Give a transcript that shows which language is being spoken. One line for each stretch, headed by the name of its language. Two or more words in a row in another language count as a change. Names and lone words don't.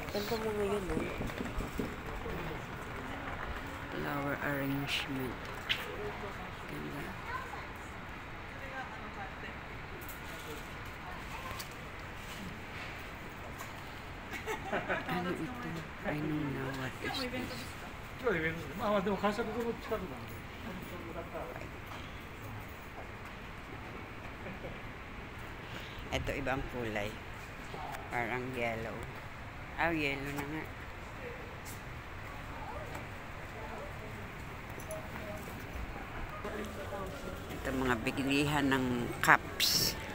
Filipino: Ganda mo ngayon, no?
English: Flower arrangement.
Filipino: Ganda. Ano ito?
English: I don't know what is this.
Japanese: まあでも会社ここの近くなんで。
Filipino: Ito ibang kulay. Parang yellow. Ah, yellow na nga. Ito mga bilihan ng cups.